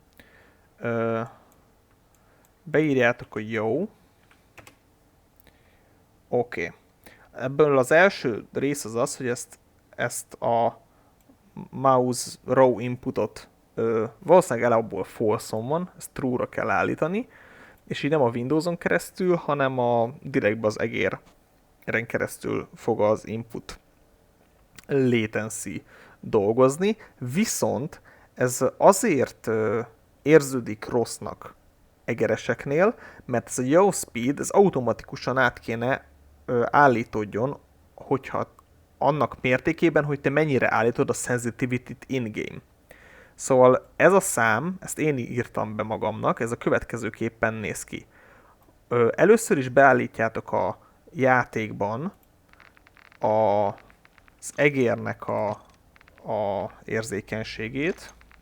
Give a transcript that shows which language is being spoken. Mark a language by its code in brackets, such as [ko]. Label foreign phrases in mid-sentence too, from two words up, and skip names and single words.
[hu] Beírjátok, hogy jó. Oké. Ebből az első rész az az, hogy ezt a [en] mouse raw inputot [hu] valószínűleg alapból false-on van, ezt true-ra kell állítani, és így nem a Windows-on keresztül, hanem direktbe az egéren keresztül fog az [en] input latency [hu] dolgozni, viszont ez azért érződik rossznak egereseknél, mert ez a [en] yaw speed, [hu] ez automatikusan át kéne állítódjon, hogyha annak mértékében, hogy te mennyire állítod a [en] sensitivity-t in-game. [hu] Szóval ez a szám, ezt én írtam be magamnak, ez a következőképpen néz ki. Először is beállítjátok a játékban az egérnek a érzékenységét.